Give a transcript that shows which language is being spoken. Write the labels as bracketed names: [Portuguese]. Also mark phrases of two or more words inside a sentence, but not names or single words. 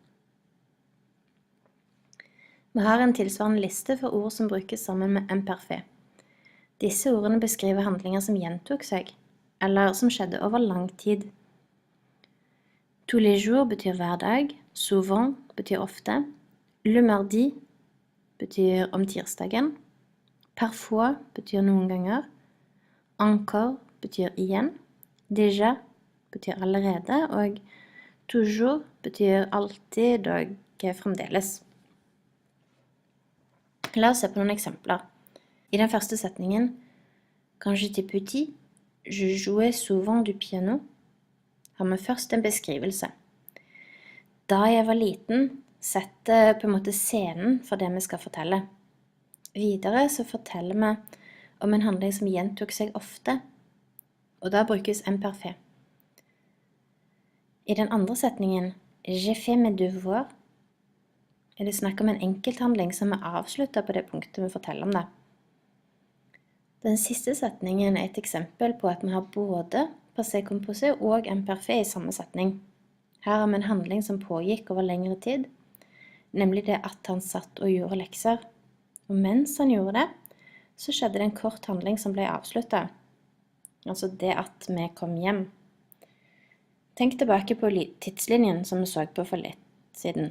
[Norwegian] Vi har en tilsvarende liste for ord som brukes sammen med imperfekt. Disse ordene beskriver handlinger som gjentok seg, eller som skjedde over lang tid. [French] Tous les jours [Norwegian] betyr hver dag, souvent betyr ofte, [French] le mardi [Norwegian] betyr om tirsdagen, parfois betyr noen ganger, encore betyr igjen, déjà betyr allerede, og toujours betyr alltid og fremdeles. La oss se på noen eksempler. I den første setningen, [French] quand j'étais petit, je jouais souvent du piano, [Norwegian] har vi først en beskrivelse. Da jeg var liten, setter på en måte scenen for det vi skal fortelle. Videre så forteller vi om en handling som gjentok seg ofte, og da brukes imperfekt. I den andre setningen, [French] j'ai fait mes devoirs, [Norwegian] er det snakk om en enkelthandling som er avsluttet på det punktet vi forteller om det. Den siste setningen er et eksempel på at vi har både [French] passé composé [Norwegian] og imperfekt i samme setning. Her har vi en handling som pågikk over lengre tid, nemlig det at han satt og gjorde lekser. Og mens han gjorde det, så skjedde det en kort handling som ble avsluttet. Altså det at vi kom hjem. Tenk tilbake på tidslinjen som vi så på for litt siden.